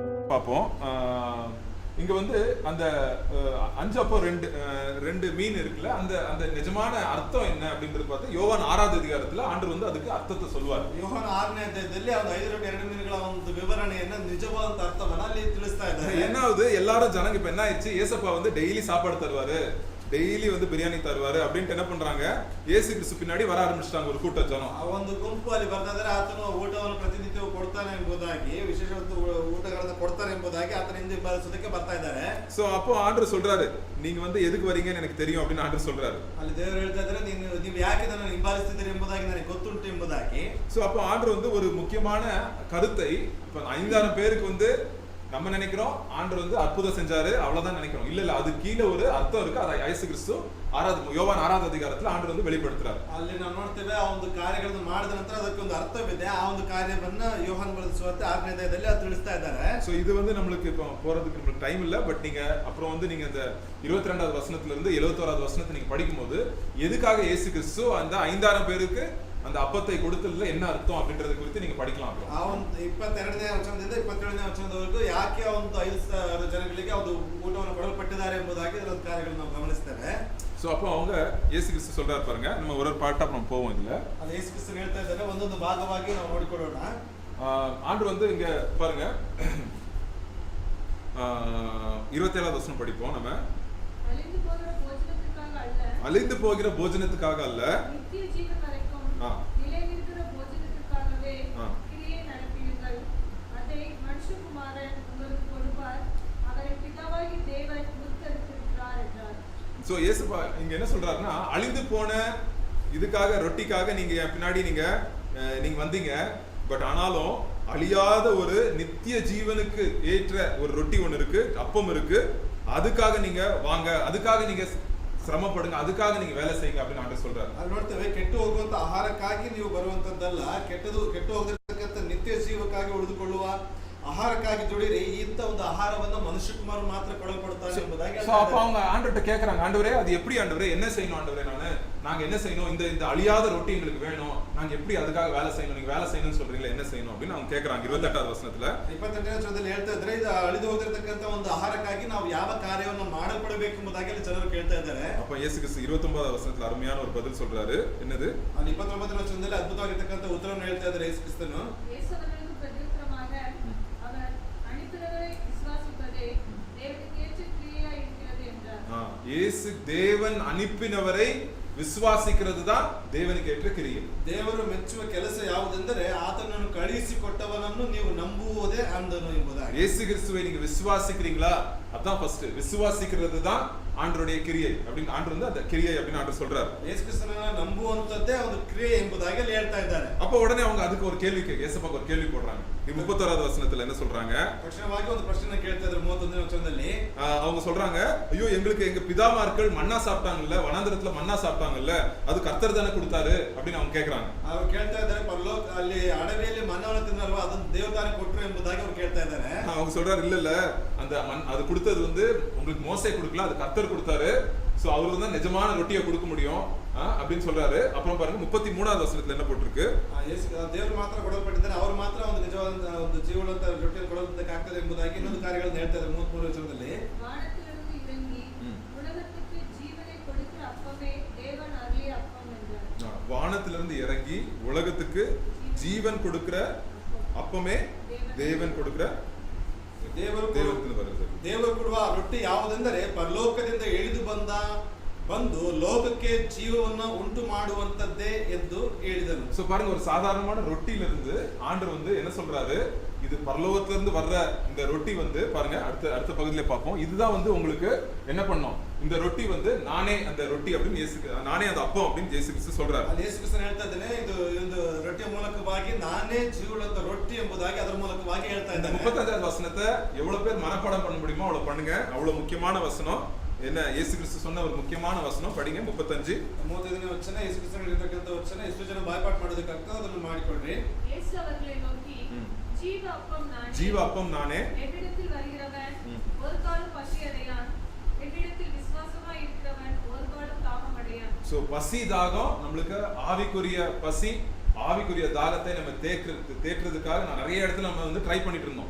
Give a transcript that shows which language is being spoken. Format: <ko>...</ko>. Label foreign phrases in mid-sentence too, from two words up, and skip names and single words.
<ta>பார்ப்போம். இங்க வந்து அந்த 5 அப்பம் 2 மீன் இருக்குல்ல, அந்த அந்த நிஜமான அர்த்தம் என்ன அப்படின்றது பார்த்து யோவான் 6வது அதிகாரத்துல ஆண்டவர் வந்து அதுக்கு ಅರ್ಥத்தை சொல்வார்.</ta> <kn>ಯೋಹಾನ 6ನೇ ಅಧ್ಯಾಯದಲ್ಲಿ ಒಂದು 5 ರೊಟ್ಟಿ 2 ಮೀನುಗಳ ಒಂದು ವಿವರಣೆಯನ್ನ ನಿಜವಾದ ಅರ್ಥವನ್ನ ಅಲ್ಲಿ ತಿಳಿಸ್ತಾ ಇದ್ದಾರೆ.</kn> <ta>என்னாவது எல்லாரும் ஜனங்க இப்ப என்ன ஆயிடுச்சு, ஏசப்பா வந்து டெய்லி சாப்பாடு தருவாரு, டெய்லி வந்து பிரியாணி தருவாரு அப்படின்ட்டு என்ன பண்றாங்க, இயேசு கிறிஸ்து பின்னாடி வர ಆರಂಭಿಸಿட்டாங்க ஒரு கூட்ட ஜனம்.</ta> <kn>ಆ ಒಂದು ಗುಂಪು ಅಲ್ಲಿ ಬರ್ತಾ ಇದ್ದಾರೆ, ಆತನು ಊಟವನ್ನು ಪ್ರತಿನಿತ್ಯ ಕೊಡ್ತಾನೆ ಎಂಬುದಾಗಿ, ವಿಶೇಷವಾದ ಊಟಗಳನ್ನು ಕೊಡ್ತಾರೆ ಎಂಬುದಾಗಿ ಆತನ ಹಿಂದೆ ಹಿಂಬಾಲಿಸೋದಕ್ಕೆ ಬರ್ತಾ ಇದ್ದಾರೆ.</kn> <ta>சோ அப்போ ஆண்டவர் சொல்றாரு, நீங்க வந்து எதுக்கு வரீங்கன்னு எனக்கு தெரியும் அப்படின்னு ஆண்டவர் சொல்றாரு.</ta> <kn>ಅಲ್ಲಿ ದೇವರು ಹೇಳ್ತಾ ಇದ್ದಾರೆ, ನೀವು ಯಾಕೆ ನನ್ನ ಹಿಂಬಾಲಿಸ್ತಿದ್ದೀರಿ ಎಂಬುದಾಗಿ ನನಗೆ ಗೊತ್ತುಂಟು ಎಂಬುದಾಗಿ.</kn> <ta>சோ அப்போ ஆண்டவர் வந்து ஒரு முக்கியமான கருத்தை, இப்ப 5000 பேருக்கு வந்து நம்ம நினைக்கிறோம் ஆண்டவர் வந்து அற்புதம் செஞ்சாரு அவ்வளவுதான் நினைக்கிறோம். இல்ல அது கீழே ஒரு அர்த்தம் இருக்கு. அதை இயேசு கிறிஸ்து யோவான் 6வது அதிகாரத்துல ஆண்டவர் வந்து வெளிப்படுத்துறாரு.</ta> <kn>ಅಲ್ಲಿ ನಾವು ನೋಡ್ತೇವೆ, ಆ ಒಂದು ಕಾರ್ಯಗಳನ್ನು ಮಾಡಿದ ನಂತರ ಅದಕ್ಕೆ ಒಂದು ಅರ್ಥವಿದೆ. ಆ ಒಂದು ಕಾರ್ಯವನ್ನ ಯೋಹಾನ್ ಬರೆದ ಸುವಾರ್ತೆ 6ನೇ ಅಧ್ಯಾಯದಲ್ಲಿ ಅದು ತಿಳಿಸ್ತಾ ಇದ್ದಾರೆ.</kn> <ta>சோ இது வந்து நம்மளுக்கு இப்போ போறதுக்கு நமக்கு டைம் இல்ல. பட் நீங்க அப்புறம் வந்து நீங்க இந்த 22வது வசனத்துல இருந்து 71வது வசனத்தை நீங்க படிக்கும்போது எதுக்காக இயேசு கிறிஸ்து அந்த 5000 பேருக்கு அந்த அப்பத்தை கொடுத்ததுல என்ன அர்த்தம் அப்படின்றது குறித்து நீங்க படிக்கலாம்.</ta> <kn>ಆ ಒಂದು 22ನೇ ವಚನದಿಂದ 27ನೇ ವಚನದವರೆಗೂ ಯಾಕೆ ಆ ಒಂದು 5000 ಜನಗಳಿಗೆ ಒಂದು ಊಟವನ್ನು ಕೊಡಲ್ಪಟ್ಟಿದ್ದಾರೆ ಎಂಬುದಾಗಿ ಅದರ ಕಾರ್ಯಗಳನ್ನು ನಾವು ಗಮನಿಸ್ತೇವೆ.</kn> <ta>சோ அப்போ அவங்க இயேசு கிறிஸ்து சொல்றாரு பாருங்க, நம்ம ஒரு பாட்டா நம்ம போவோம். இதுல</ta> <kn>ಅಲ್ಲಿ ಯೇಸು ಕ್ರಿಸ್ತನು ಹೇಳ್ತಾ ಇದ್ದಾರೆ, ಒಂದೊಂದು ಭಾಗವಾಗಿ ನಾವು ನೋಡಿಕೊಳ್ಳೋಣ.</kn> <ta>ஆண்டவர் வந்து இங்க பாருங்க 27வது வசனம் படிப்போம். நம்ம அழிந்து போகிற போஜனத்துக்காக அல்ல, நித்திய ஜீவன் வரைக்கும் நிலைநிற்கிற போஜனத்துக்காகவே கிரியை நடப்பியுங்கள். அதை மனுஷகுமாரன் உங்களுக்கு கொடுப்பார், அவரை பிதாவாகி தேவன் முத்தரித்திருக்கிறார் என்றார். சோ இயேசுப்பா இங்க என்ன சொல்றாருன்னா, அழிந்து போன இதுக்காக ரொட்டிக்காக நீங்க பின்னாடி நீங்க வந்தீங்க. பட் ஆனாலும் அழியாத ஒரு நித்திய ஜீவனுக்கு ஏற்ற ஒரு ரொட்டி ஒண்ணு இருக்கு, அப்பம் இருக்கு. அதுக்காக நீங்க வாங்க, அதுக்காக நீங்க ಶ್ರಮಪಡುங்க,</ta> <kn>ಅದಕ್ಕಾಗಿ ನೀವು</kn> <ta>வேலை செய்யுங்க அப்படின்னு ஆண்டவர் சொல்றாரு.</ta> <kn>ಅಲ್ಲಿ ನೋಡ್ತೇವೆ, ಕೆಟ್ಟು ಹೋಗುವಂತ ಆಹಾರಕ್ಕಾಗಿ ನೀವು ಬರುವಂತದ್ದಲ್ಲ, ಕೆಟ್ಟು ಹೋಗತಕ್ಕಂತ ನಿತ್ಯ ಜೀವಕ್ಕಾಗಿ ಉಳಿದುಕೊಳ್ಳುವ ಆಹಾರಕ್ಕಾಗಿ ದುಡಿರಿ. ಇಂಥ ಒಂದು ಆಹಾರವನ್ನ ಮನುಷ್ಯ ಕುಮಾರ್ ಮಾತ್ರ ಕೊಡಲ್ಪಡ್ತಾನೆ ಎಂಬುದಾಗಿ.</kn> <ta>அப்ப அவங்க ஆண்டவர்ட்ட கேக்குறாங்க, ஆண்டவரே அது எப்படி ஆண்டவரே, என்ன செய்யணும் ஆண்டவரே, நாங்க என்ன செய்யணும், இந்த அழியாத ரொட்டி எங்களுக்கு வேணும், நாங்க எப்படி அதுக்காக வேலை செய்யணும், நீங்க வேலை செய்யணும்னு சொல்றீங்களா, என்ன செய்யணும் அப்படின்னு அவங்க கேக்குறாங்க. 28வது வசனத்துல</ta> <kn>28ನೇ ವಚನದಲ್ಲಿ ಹೇಳ್ತಾ ಇದ್ರೆ, ಇದು ಅಳಿದು ಹೋಗಿರತಕ್ಕಂತ ಒಂದು ಆಹಾರಕ್ಕಾಗಿ ನಾವು ಯಾವ ಕಾರ್ಯವನ್ನು ಮಾಡಲ್ಪಡಬೇಕು ಎಂಬುದಾಗಿ ಅಲ್ಲಿ ಜನರು ಕೇಳ್ತಾ ಇದ್ದಾರೆ.</kn> <ta>அப்ப இயேசு கிறிஸ்து 29வது வசனத்துல அருமையான ஒரு பதில் சொல்றாரு. என்னது?</ta> <kn>ಅಲ್ಲಿ 29ನೇ ವಚನದಲ್ಲಿ ಅದ್ಭುತವಾಗಿರತಕ್ಕಂತ ಉತ್ತರವನ್ನು ಹೇಳ್ತಾ ಇದ್ದಾರೆ ಯೇಸು ಕ್ರಿಸ್ತನು.</kn> <ta>இயேசு தேவன் அனுப்பினவரை விசுவாசிக்கிறது தான் தேவனுக்கு ஏற்ற கிரியை.</ta> <kn>ದೇವರು ಮೆಚ್ಚುವ ಕೆಲಸ ಯಾವುದೆಂದರೆ ಆತನನ್ನು ಕಳುಹಿಸಿಕೊಟ್ಟವನನ್ನು ನೀವು ನಂಬುವುದೇ ಅಂದನು ಎಂಬುದಾಗಿ.</kn> <ta>இயேசு கிறிஸ்துவை நீங்க விசுவாசிக்கிறீங்களா? அதான் ஃபர்ஸ்ட். விசுவாசிக்கிறது தான் ஆண்டவருடைய கிரியை அப்படின்னு ஆண்டவர் வந்து அந்த கிரியை அப்படின்னு ஆண்டவர் சொல்றாரு.</ta> <kn>ಯೇಸು ಕ್ರಿಸ್ತನನ್ನ ನಂಬುವಂತದ್ದೇ ಒಂದು ಕ್ರಿಯೆ ಎಂಬುದಾಗಿ ಅಲ್ಲಿ ಹೇಳ್ತಾ ಇದ್ದಾರೆ.</kn> <ta>அப்ப உடனே அவங்க அதுக்கு ஒரு கேள்வி இயேசுவுக்கு ஒரு கேள்வி போடுறாங்க. 31வது வசனத்துல என்ன சொல்றாங்க?</ta> <kn>தಕ್ಷಣವಾಗಿ ಒಂದು ಪ್ರಶ್ನೆ ಕೇಳ್ತಾ ಇದ್ದಾರೆ 31ನೇ ವಚನದಲ್ಲಿ.</kn> <ta>அவங்க சொல்றாங்க, ஐயோ எங்களுக்கு எங்க பிதாமார்கள் மன்னா சாப்பிட்டாங்கல்ல, வனாந்தரத்துல மன்னா சாப்பிட்டாங்கல்ல, அது கர்த்தர் தானே கொடுத்தாரு அப்படின்னு அவங்க கேக்குறாங்க.</ta> <kn>ಅವರು ಕೇಳ್ತಾ ಇದ್ದಾರೆ, ಪರಲೋಕ ಅಲ್ಲಿ ಅಡವಿಯಲ್ಲಿ ಮನ್ನವನ್ನು ತಿನ್ನಲ್ವಾ, ಅದನ್ನ ದೇವರು ತಾನೇ ಕೊಟ್ಟರು ಎಂಬುದಾಗಿ ಅವರು ಕೇಳ್ತಾ ಇದ್ದಾರೆ.</kn> <ta>அவங்க சொல்றாரு, இல்ல அந்த அது கொடுத்தது வந்து உங்களுக்கு மோசே கொடுக்கல, அது கர்த்தர் கொடுத்தாரு. சோ அவருக்கு தான் நிஜமான ரொட்டியை கொடுக்க முடியும் அப்படின்னு சொல்றாரு. அப்புறம் பாருங்க 33வது வசனத்துல என்ன போட்டிருக்கு?</ta> <kn>ದೇವರು ಮಾತ್ರ ಕೊಡಲ್ಪಟ್ಟಿದ್ದಾರೆ, ಅವರು ಮಾತ್ರ ಒಂದು ನಿಜವಾದ ಒಂದು ಜೀವನದ ರೊಟ್ಟಿಯನ್ನು ಕೊಡೋದಕ್ಕೆ ಆಗ್ತದೆ ಎಂಬುದಾಗಿ ಇನ್ನೊಂದು ಕಾರ್ಯಗಳನ್ನು ಹೇಳ್ತಾ ಇದ್ದಾರೆ 33ನೇ ವಚನದಲ್ಲಿ.</kn> <ta>வானத்திலிருந்து இறங்கி உலகத்துக்கு ஜீவனை கொடுக்கிற அப்பமே தேவன் அருளிய அப்பம் என்றார். வானத்திலிருந்து இறங்கி உலகத்துக்கு ஜீவன் கொடுக்கிற அப்பமே தேவன் கொடுக்கிற</ta> <kn>ದೇವರು ಕೊಡುವ ರೊಟ್ಟಿ ಯಾವುದೆಂದರೆ ಪರಲೋಕದಿಂದ ಇಳಿದು ಬಂದು ಲೋಕಕ್ಕೆ ಜೀವವನ್ನು ಉಂಟು ಮಾಡುವಂತದ್ದೇ ಎಂದು ಹೇಳಿದನು.</kn> <ta>சோ பாருங்க, ஒரு சாதாரணமான ரொட்டில இருந்து ஆண்டவர் வந்து என்ன சொல்றாரு, இது பரலோகத்துல இருந்து வர்ற இந்த ரொட்டி வந்து பாருங்க, அடுத்த பகுதியில பார்ப்போம். இதுதான் வந்து உங்களுக்கு என்ன பண்ணோம், இந்த ரொட்டி வந்து நானே அந்த ரொட்டி அப்படின்னு நானே அந்த அப்பம் அப்படின்னு இயேசு கிறிஸ்து சொல்றாரு.</ta> <kn>ಅಲ್ಲಿ ಯೇಸು ಕ್ರಿಸ್ತನು ಹೇಳ್ತಾ ಇದ್ದಾನೆ, ಇದು ಒಂದು ರೊಟ್ಟಿಯ ಮೂಲಕವಾಗಿ ನಾನೇ ಜೀವವುಳ್ಳ ರೊಟ್ಟಿ ಎಂಬುದಾಗಿ ಅದರ ಮೂಲಕವಾಗಿ ಹೇಳ್ತಾ ಇದ್ದಾನೆ.</kn> <ta>35வது வசனத்தை எவ்வளவு பேர் மனப்பாடம் பண்ண முடியுமோ அவ்வளவு பண்ணுங்க. அவ்வளவு முக்கியமான வசனம். என்ன இயேசு கிறிஸ்து சொன்ன ஒரு முக்கியமான வசனம் படிங்க.</ta> <kn>35ನೇ ವಚನ ಯೇಸು ಕ್ರಿಸ್ತನು ಹೇಳಿರ್ತಕ್ಕಂಥ ವಚನ. ಎಷ್ಟು ಜನ ಬಾಯ್ಪಾಠ ಮಾಡೋದಕ್ಕಾಗ್ತದೆ ಅದನ್ನು ಮಾಡಿಕೊಳ್ಳ್ರಿ.</kn> <ta>ಯೇಸು ಅವர்களை நோக்கி, ஜீவ அப்பம் நானே, ஜீவ அப்பம் நானே, என்னிடத்தில் வருகிறவன் ஒரு காலம் பசி அடையான், என்னிடத்தில் விசுவாசமாய் இருக்கிறவன் ஒரு காலம் தாகம் அடையான். சோ பசி தாகம் நம்மளுக்கு ஆவிக்குரிய பசி ஆவிக்குரிய தாகத்தை நம்ம தேற்றுறதுக்காக நான் நிறைய இடத்துல நம்ம வந்து ட்ரை பண்ணிட்டு இருந்தோம்.</ta>